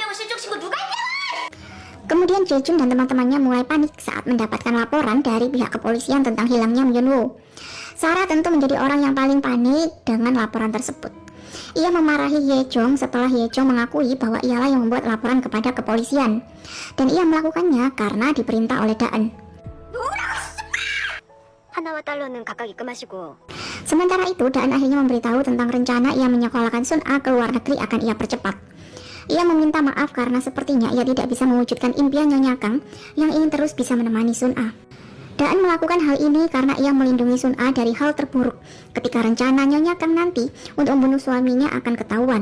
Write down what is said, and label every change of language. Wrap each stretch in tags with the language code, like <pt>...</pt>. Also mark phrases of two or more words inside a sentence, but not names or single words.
<id>Kemudian Jejun dan teman-temannya mulai panik saat mendapatkan laporan dari pihak kepolisian tentang hilangnya Myunwoo. Sarah tentu menjadi orang yang paling panik dengan laporan tersebut. Ia memarahi Yejong setelah Yejong mengakui bahwa ialah yang membuat laporan kepada kepolisian, dan ia melakukannya karena diperintah oleh Daen.</id> <ko>하나와 달러는 각각 입금하시고.</ko> <id>Sementara itu, Daen akhirnya memberitahu tentang rencana ia menyekolahkan Sun-a ke luar negeri akan ia percepat. Ia meminta maaf karena sepertinya ia tidak bisa mewujudkan impian Nyonya Kang yang ingin terus bisa menemani Sun-a. Daen melakukan hal ini karena ia melindungi Sun-a dari hal terburuk ketika rencana Nyonya Kang nanti untuk membunuh suaminya akan ketahuan.</id>